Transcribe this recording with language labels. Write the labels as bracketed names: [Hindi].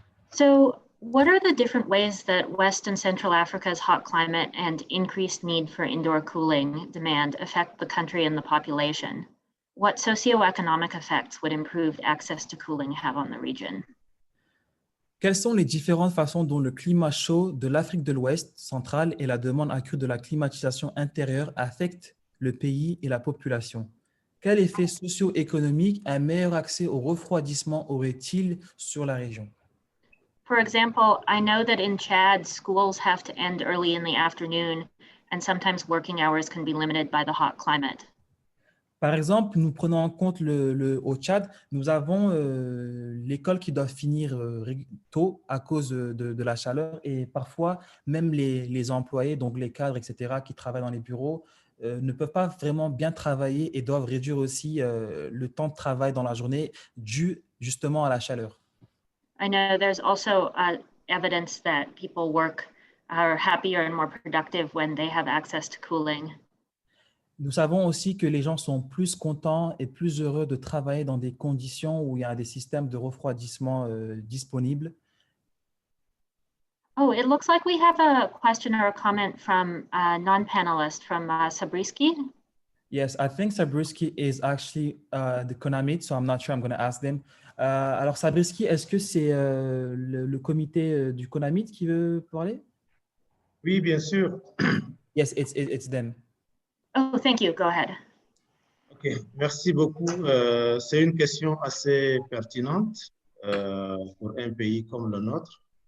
[English] So what are the different ways that West and Central Africa's hot climate and increased need for indoor cooling demand affect the country and the population? What socioeconomic effects would improved access to cooling have on the region? [French] Quelles sont les différentes façons dont le climat chaud de l'Afrique de l'Ouest centrale et la demande accrue de la climatisation intérieure affectent le pays et la population? Quel effet socio-économique un meilleur accès au refroidissement aurait-il sur la région? [English] For example, I know that in Chad, schools have to end early in the afternoon, and sometimes working hours can be limited by the hot climate. [French] Par exemple, nous prenons en compte au Tchad, nous avons l'école qui doit finir tôt à cause de la chaleur et parfois même les employés, donc les cadres, etc., qui travaillent dans les bureaux, ne peuvent pas vraiment bien travailler et doivent réduire aussi le temps de travail dans la journée dû justement à la chaleur. [English] I know there's also evidence that people are happier and more productive when they have access to cooling. [French] Nous savons aussi que les gens sont plus contents et plus heureux de travailler dans des conditions où il y a des systèmes de refroidissement disponibles. [English] Oh, it looks like we have a question or a comment from a non-panelist, from Sabrisky. Yes, I think Sabrisky is actually the CONAMIT, so I'm not sure I'm going to ask them. [French] Alors Sabrisky, est-ce que c'est le comité du CONAMIT qui veut parler? Oui, bien sûr. [English] Yes, it's them. Oh, thank you. Go ahead. [French] OK, merci beaucoup. C'est une question assez pertinente pour un pays comme le nôtre.